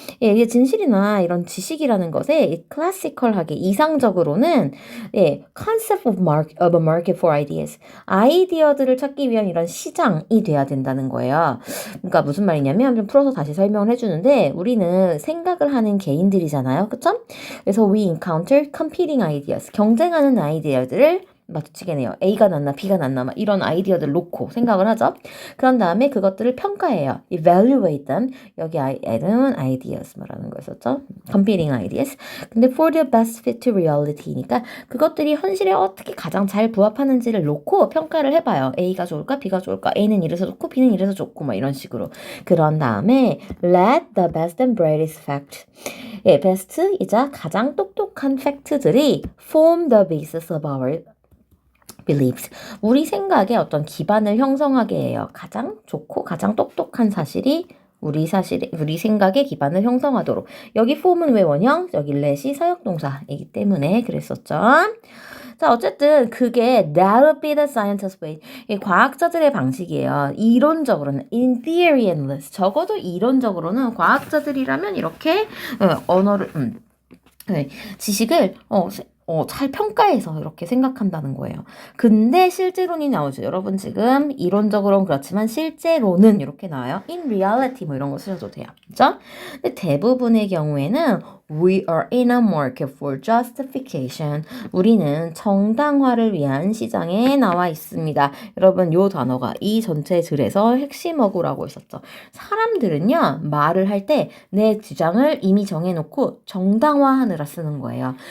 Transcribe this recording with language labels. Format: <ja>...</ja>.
<ko>예, 이게 진실이나 이런 지식이라는 것에 classical하게 이상적으로는 예,</ko> <en>concept of a market for ideas.</en> <ko>아이디어들을 찾기 위한 이런 시장이 돼야 된다는 거예요. 그러니까 무슨 말이냐면 좀 풀어서 다시 설명을 해주는데 우리는 생각을 하는 개인들이잖아요. 그쵸? 그래서</ko> <en>we encounter competing ideas.</en> <ko>경쟁하는 아이디어들을 마주치겠네요. A가 낫나 B가 낫나 막 이런 아이디어들 놓고 생각을 하죠. 그런 다음에 그것들을 평가해요.</ko> <en>evaluate them.</en> <ko>여기 M은 ideas 말하는 거였었죠.</ko> <en>competing ideas.</en> <ko>근데</ko> <en>for the best fit to reality</en> <ko>니까 그것들이 현실에 어떻게 가장 잘 부합하는지를 놓고 평가를 해봐요. A가 좋을까 B가 좋을까 A는 이래서 좋고 B는 이래서 좋고 막 이런 식으로. 그런 다음에</ko> <en>let the best and brightest fact. 예, best이자</en> <ko>가장 똑똑한 팩트들이</ko> <en>form the basis of our beliefs.</en> <ko>우리 생각에 어떤 기반을 형성하게 해요. 가장 좋고 가장 똑똑한 사실이 우리 생각의 기반을 형성하도록. 여기 form은 왜 원형? 여기 let이 사역동사이기 때문에 그랬었죠. 자, 어쨌든 그게</ko> <en>that would be the scientist's way.</en> <ko>이 과학자들의 방식이에요. 이론적으로는</ko> <en>in theory and list.</en> <ko>적어도 이론적으로는 과학자들이라면 이렇게 언어를 지식을 잘 평가해서 이렇게 생각한다는 거예요. 근데 실제론이 나오죠. 여러분 지금 이론적으로는 그렇지만 실제로는 이렇게 나와요.</ko> <en>In reality</en> <ko>뭐 이런 거 쓰셔도 돼요. 그죠? 근데 대부분의 경우에는</ko> <en>We are in a market for justification.</en> <ko>우리는 정당화를 위한 시장에 나와 있습니다. 여러분 요 단어가 이 전체 글에서 핵심 어구라고 있었죠. 사람들은요 말을 할 때 내 주장을 이미 정해놓고 정당화하느라 쓰는 거예요.</ko>